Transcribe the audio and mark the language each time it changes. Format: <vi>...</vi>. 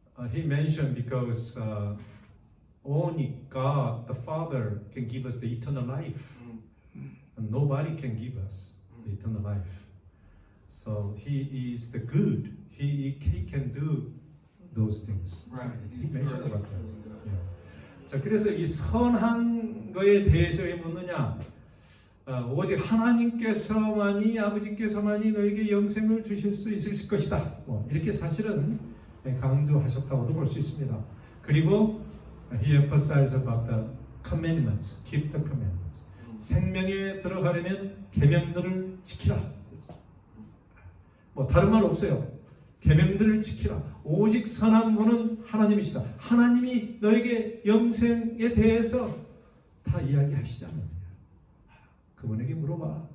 <en>He mentioned because only God, the Father, can give us the eternal life, and nobody can give us the eternal life. So He is the good. He can do those things. right, He mentioned about that. truly good. Yeah.</en> <ko>자, 그래서 이 선한 거에 대해서 왜 묻느냐? 오직 하나님께서만이 아버지께서만이 너에게 영생을 주실 수 있을 것이다. 이렇게 사실은 강조하셨다고도 볼 수 있습니다. 그리고</ko> <en>he emphasized about the commandments, keep the commandments.</en> <ko>생명에 들어가려면 계명들을 지키라. 뭐 다른 말 없어요. 계명들을 지키라. 오직 선한 분은 하나님이시다. 하나님이 너에게 영생에 대해서 다 이야기하시지 않느냐. 그분에게 물어봐.</ko>